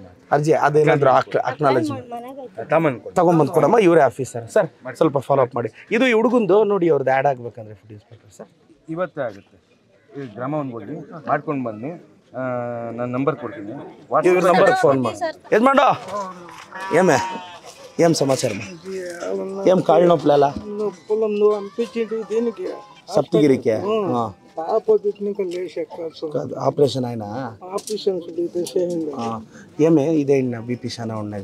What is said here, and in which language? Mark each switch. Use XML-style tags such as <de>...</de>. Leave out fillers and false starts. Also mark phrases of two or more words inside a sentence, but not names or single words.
<kn>ಅರ್ಜಿ ಅದೇನಾದ್ರು ಅಕ್ನಾಲಜಿ ತಗೊಂಬಂದು ಕೊಡಮ್ಮ, ಇವರೇ</kn> <en>officer sir.</en> <kn>ಸ್ವಲ್ಪ</kn> <en>follow up</en> <kn>ಮಾಡಿ. ಇದು ಹುಡುಗಂದು ನೋಡಿ, ಅವ್ರದ್ದು ಆ್ಯಡ್ ಆಗ್ಬೇಕಂದ್ರೆ</kn> <en>food inspector sir.</en> <kn>ಇವತ್ತೇ ಆಗುತ್ತೆ. ಈ ಗ್ರಾಮವನ್ಗೆ ಹೋಗಿ ಮಾಡ್ಕೊಂಡು ಬನ್ನಿ, ನಾನು ನಂಬರ್ ಕೊಡ್ತೀನಿ. ಇವ್ರ</kn> <en>number phone</en> <kn>ಮಾಡಿ. ಯಜಮಾನ</kn> <te>ఏమే ఏం సమాచారం? ఏం కాళ్ళు నొప్పులేలా? నొప్పులు అనిపించింది దీనికి సప్తగిరికి. ఆపరేషన్ ఆయన ఆపరేషన్ ఏమే ఇదే బీపీ చాలా ఉన్నాయి.</te>